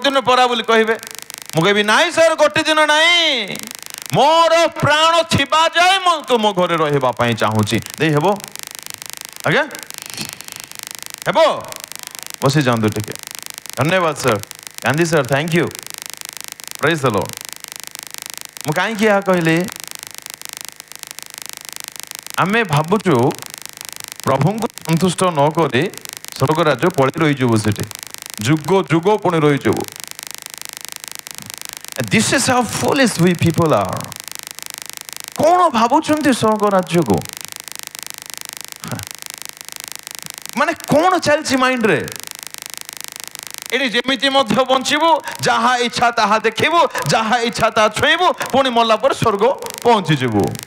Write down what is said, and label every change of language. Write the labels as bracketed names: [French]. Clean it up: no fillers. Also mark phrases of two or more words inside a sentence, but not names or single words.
[Odia] ଦିନ ପରା ବୋଲି କହିବେ ମୁଁ କହିବି ନାଇଁ ସାର୍ ଗୋଟେ ଦିନ ନାଇଁ ମୋର ପ୍ରାଣ ଥିବା ଯାଏ ମୁଁ ତୁମ ଘରେ ରହିବା ପାଇଁ ଚାହୁଁଛି ଦେଇ ହେବ ଆଜ୍ଞା ହେବ ବସି ଯାଆନ୍ତୁ ଟିକେ ଧନ୍ୟବାଦ ସାର୍ ଗାନ୍ଧୀ ସାର୍ [English] thank you praise the Lord [Odia] ମୁଁ କାହିଁକି ଏହା କହିଲି ଆମେ ଭାବୁଛୁ ପ୍ରଭୁଙ୍କୁ ସନ୍ତୁଷ୍ଟ ନ କରି ସ୍ୱର୍ଗ ରାଜ୍ୟ ପଳେଇ ରହିଯିବୁ ସେଠି ଯୁଗ ଯୁଗ ପୁଣି ରହିଯିବୁ [English] This is how foolish we people are [Odia] କ'ଣ ଭାବୁଛନ୍ତି ସ୍ୱର୍ଗ ରାଜ୍ୟକୁ ମାନେ କ'ଣ ଚାଲିଛି ମାଇଣ୍ଡରେ ଏଠି ଯେମିତି ମଧ୍ୟ ବଞ୍ଚିବୁ ଯାହା ଇଚ୍ଛା ତାହା ଦେଖିବୁ ଯାହା ଇଚ୍ଛା ତାହା ଛୁଇଁବୁ ପୁଣି ମଲା ପରେ ସ୍ୱର୍ଗ ପହଞ୍ଚିଯିବୁ